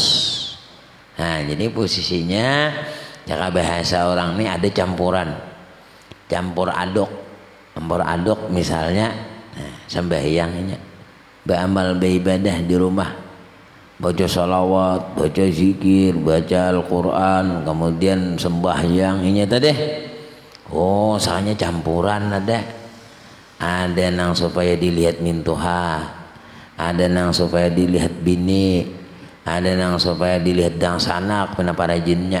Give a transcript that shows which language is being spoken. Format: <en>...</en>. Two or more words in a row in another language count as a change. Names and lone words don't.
<id>Nah, jadi posisinya cara bahasa orang ini ada campuran, campur aduk misalnya. Nah, sembahyangnya beramal beribadah di rumah, baca salawat, baca zikir, baca Al-Quran, kemudian sembahyang ini tadi.</id> <bjn>Oh, soalnya campuran ada nang supaya dilihat mintuha, ada nang supaya dilihat bini, ada nang supaya dilihat dang sanak pena para jinnya.</bjn>